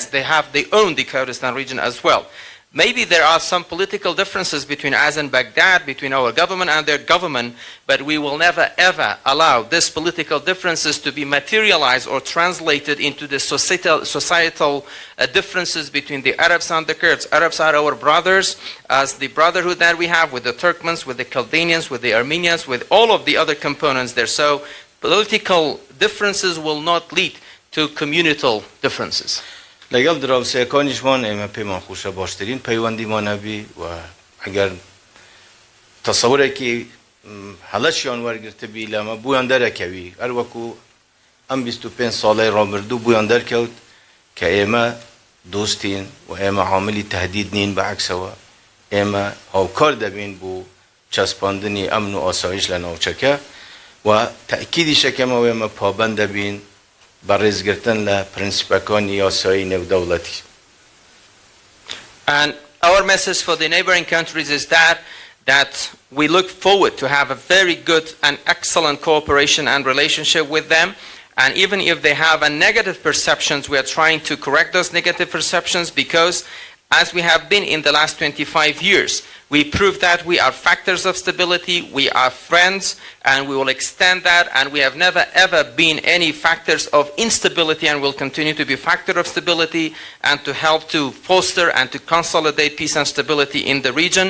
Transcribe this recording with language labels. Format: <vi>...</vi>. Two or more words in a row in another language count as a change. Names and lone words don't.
<en>They own the Kurdistan region as well. Maybe there are some political differences between us and Baghdad, between our government and their government, but we will never ever allow these political differences to be materialized or translated into the societal differences between the Arabs and the Kurds. Arabs are our brothers, as the brotherhood that we have with the Turkmens, with the Chaldeans, with the Armenians, with all of the other components there. So political differences will not lead to communal differences.</en> <ckb>لەگەڵ دراوسەکانیشمان ئێمە پێمان خۆشە باشترین پەیوەندیمان هەبی و ئەگەر تەسەورێکی هەڵەشیان وەرگرتبی لەمە بویان دەرەکەوی، هەر وەکو ئەم 25 ساڵەی ڕابردوو بویان دەرکەوت کە ئێمە دۆستین و ئێمە عاملی تهدید نین، بەعکسەوە ئێمە هاوکار دەبین بۆ چەسپاندنی ئەمن و ئاسایش لە ناوچەکە و تەئکیدی شەکەمەوە ئێمە پابەند دەبین بەڕێزگرتن لە پرینسیپەکانی یاسایی نێودەوڵەتی.</ckb> <en>And our message for the neighboring countries is that we look forward to have a very good and excellent cooperation and relationship with them, and even if they have a negative perceptions, we are trying to correct those negative perceptions, because as we have been in the last 25 years, we prove that we are factors of stability, we are friends, and we will extend that, and we have never ever been any factors of instability, and will continue to be factor of stability and to help to foster and to consolidate peace and stability in the region.</en>